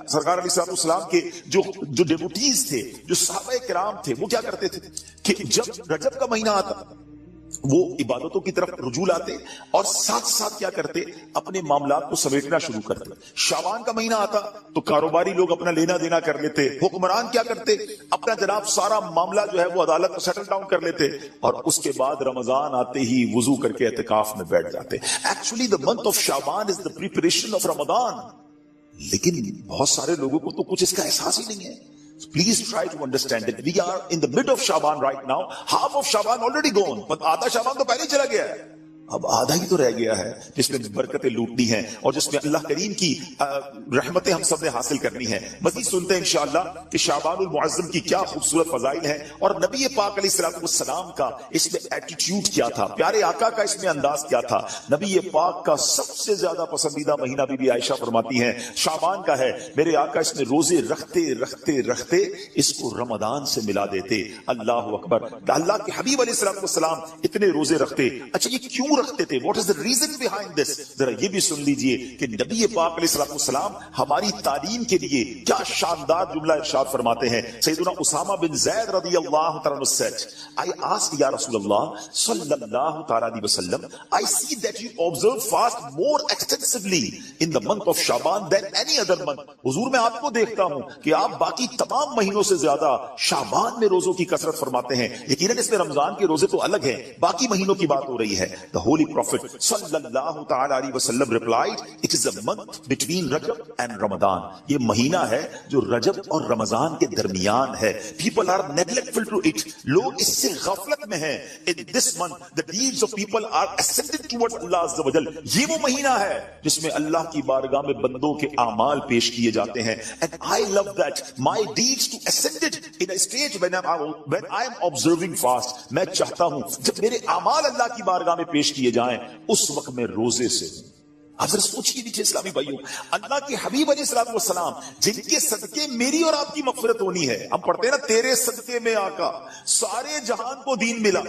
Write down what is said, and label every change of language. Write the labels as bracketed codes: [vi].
[ur] سرکار علیہ الصلوۃ والسلام کے جو ڈیوٹیز تھے، جو صحابہ کرام تھے، وہ کیا کرتے تھے کہ جب رجب کا مہینہ آتا وہ عبادتوں کی طرف رجوع لاتے اور ساتھ ساتھ کیا کرتے، اپنے معاملات کو سمیٹنا شروع کرتے. شعبان کا مہینہ آتا تو کاروباری لوگ اپنا لینا دینا کر لیتے، حکمران کیا کرتے، اپنا جناب سارا معاملہ جو ہے وہ عدالت میں سیٹل ڈاؤن کر لیتے، اور اس کے بعد رمضان آتے ہی وضو کر کے اعتکاف میں بیٹھ جاتے. [en] Actually the month of Shaban is the preparation of Ramadan. [ur] لیکن بہت سارے لوگوں کو تو کچھ اس کا احساس ہی نہیں ہے. [en] Please try to understand that we are in the mid of Shaban right now. Half of Shaban already gone. [ur] But آدھا شعبان تو پہلے ہی چلا گیا ہے. اب آدھا ہی تو رہ گیا ہے جس میں برکتیں لوٹنی ہیں اور جس میں اللہ کریم کی رحمتیں ہم سب نے حاصل کرنی ہیں. مزید سنتے ہیں انشاءاللہ کہ شعبان المعظم کی کیا خوبصورت فضائل ہیں اور نبی پاک علیہ الصلوۃ والسلام کا اس میں ایٹیٹیوڈ کیا تھا، پیارے آقا کا اس میں انداز کیا تھا. نبی پاک کا سب سے زیادہ پسندیدہ مہینہ بی بی عائشہ فرماتی ہیں شعبان کا ہے. میرے آقا اس میں روزے رکھتے رکھتے رکھتے اس کو رمضان سے ملا دیتے. اللہ اکبر. اللہ کے حبیب علیہ الصلوۃ والسلام اتنے روزے رکھتے. اچھا یہ کیوں رکھتے تھے؟ [en] What is the reason behind this? [ur] ذرا یہ بھی سن لیجئے کہ نبی پاک علیہ الصلوۃ والسلام ہماری تعلیم کے لیے کیا شاندار جملہ ارشاد فرماتے ہیں. [en] سیدنا اسامہ بن زید رضی اللہ تعالیٰ عنہ said, I asked یا رسول اللہ صلی اللہ تعالیٰ علیہ وسلم, I see that you observe fast more extensively in the month of Shaban than any other month. [ur] حضور میں آپ کو دیکھتا ہوں کہ آپ باقی تمام مہینوں سے زیادہ شعبان میں روزوں کی کثرت فرماتے ہیں. یقیناً اس میں رمضان کے روزے تو الگ ہیں، باقی مہینوں کی بات ہو رہی ہے. The [en] holy prophet sallallahu ta'ala alaihi wasallam replied, it is a month between Rajab and Ramadan. [ur] یہ مہینہ ہے جو رجب اور رمضان کے درمیان ہے. [en] People are neglectful to it. [ur] لوگ اس سے غفلت میں ہیں. [en] In this month the deeds of people are ascended towards Allah Azza wa Jal. [ur] یہ وہ مہینہ ہے جس میں اللہ کی بارگاہ میں بندوں کے اعمال پیش کیے جاتے ہیں. [en] And I love that my deeds to ascended in a stage when I am observing fast. [ur] میں چاہتا ہوں جب میرے اعمال اللہ کی بارگاہ میں پیش کیے جائیں اس وقت میں روزے سے ہوں. آپ ذرا سوچیے نیچے اسلامی بھائیوں, اللہ کے حبیب علیہ السلام جن کے صدقے میری اور آپ کی مغفرت ہونی ہے. ہم پڑھتے ہیں نا, تیرے صدقے میں آقا سارے جہان کو دین ملا.